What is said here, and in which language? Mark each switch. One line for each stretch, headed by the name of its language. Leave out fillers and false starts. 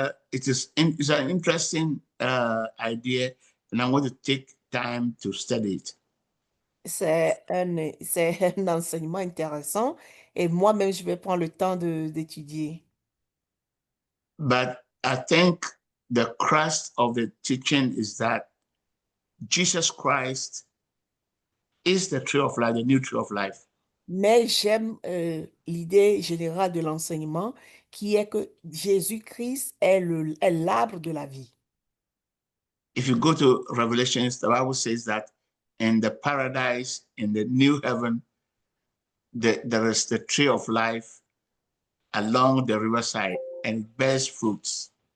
English: It's an interesting idea, and I want to take time to study it.
French: C'est un enseignement intéressant et moi-même, je vais prendre le temps d'étudier.
English: But I think the crux of the teaching is that Jesus Christ is the tree of life, the new tree of life.
French: Mais j'aime l'idée générale de l'enseignement qui est que Jésus-Christ est l'arbre de la vie.
English: If you go to Revelations, the Bible says that in the paradise, in the new heaven, there is the tree of life along the riverside and it bears fruits.